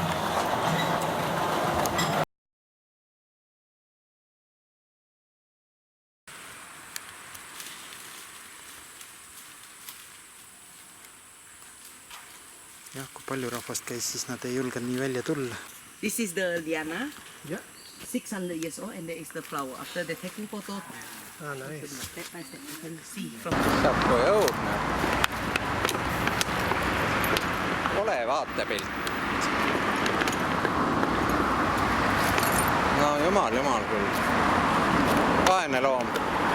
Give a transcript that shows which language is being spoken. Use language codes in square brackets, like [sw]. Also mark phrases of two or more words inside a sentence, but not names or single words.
[et] Jah, kui palju rahvast käis, siis nad ei julgenud nii välja tulla. [en] This is the liana, [et] Jah. [en] 600 years old, and there is the flower. After the taking photo, Nice. step by step, you can see from [et] Saab kui õudne. Ole vaatepilt. No jumal küll. Vaene loom.